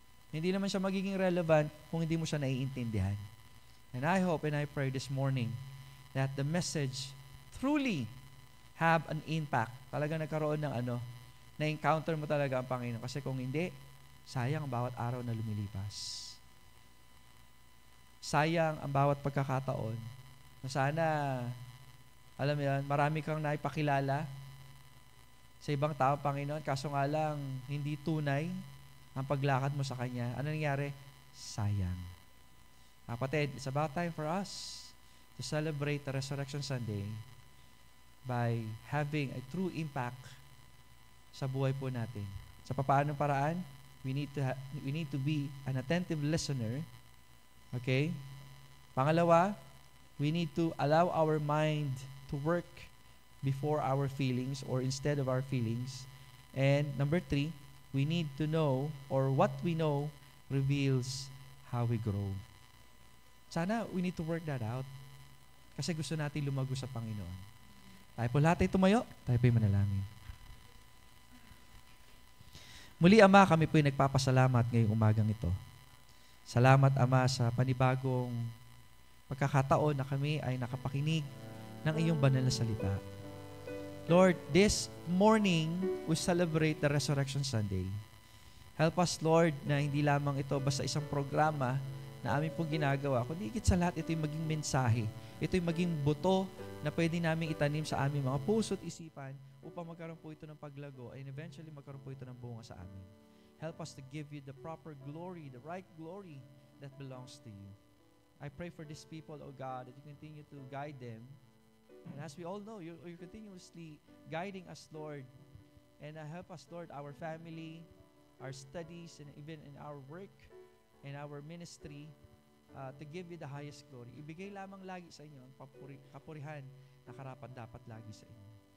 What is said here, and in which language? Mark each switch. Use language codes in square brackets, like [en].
[tl] Hindi naman siya magiging relevant kung hindi mo siya naiintindihan. [en] And I hope and I pray this morning that the message truly have an impact. [tl] Talaga nagkaroon ng na-encounter mo talaga ang Panginoon. Kasi kung hindi, sayang ang bawat araw na lumilipas. Sayang ang bawat pagkakataon. Sana, alam mo yan, marami kang naipakilala sa ibang tao, Panginoon. Kaso nga lang, hindi tunay ang paglakad mo sa Kanya. Ano nangyari? Sayang. Kapatid, [en] it's about time for us to celebrate the Resurrection Sunday by having a true impact [tl] sa buhay po natin. Sa papaanong paraan, [en] we need to be an attentive listener. Okay? [tl] Pangalawa, [en] we need to allow our mind to work before our feelings or instead of our feelings. And number 3, we need to know, or what we know reveals how we grow. [tl] Sana [en] we need to work that out. [tl] Kasi gusto natin lumago sa Panginoon. Tayo po lahat ay tumayo, tayo po ay manalangin. Muli, Ama, kami po ay nagpapasalamat ngayong umagang ito. Salamat, Ama, sa panibagong pagkakataon na kami ay nakapakinig ng iyong banal na salita. [en] Lord, this morning we celebrate the Resurrection Sunday. Help us, Lord, [tl] na hindi lamang ito basta isang programa na amin pong ginagawa, kundi higit sa lahat, ito'y maging mensahe. Ito'y maging buto na pwede namin itanim sa aming mga puso at isipan upang magkaroon po ito ng paglago [en] and eventually [tl] magkaroon po ito ng bunga sa amin. [en] Help us to give you the proper glory, the right glory that belongs to you. I pray for these people, O God, that you continue to guide them. And as we all know, you're continuously guiding us, Lord. And help us, Lord, our family, our studies, and even in our work, and our ministry, to give you the highest glory. [tl] Ibigay lamang lagi sa inyo ang kapurihan na karapat dapat lagi sa inyo.